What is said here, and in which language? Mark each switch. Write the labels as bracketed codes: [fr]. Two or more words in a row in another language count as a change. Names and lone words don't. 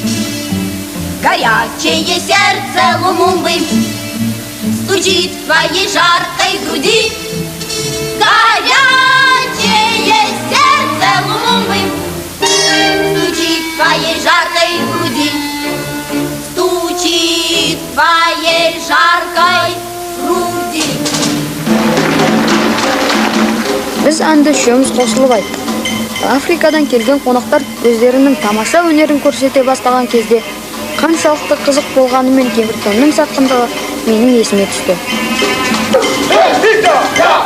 [ru] Горячее сердце Лумумбы стучит в твоей жаркой груди. Горячее сердце Лумумбы стучит в твоей жаркой груди. Стучит в твоей жаркой груди. [kk] Біз әнді үшеуміз қосылып айттық. Африкадан келген қонақтар өздерінің тамаша өнерін көрсете бастаған кезде қаншалықты қызық болғанымен Теміртонның сатқындығы менің есіме түсті.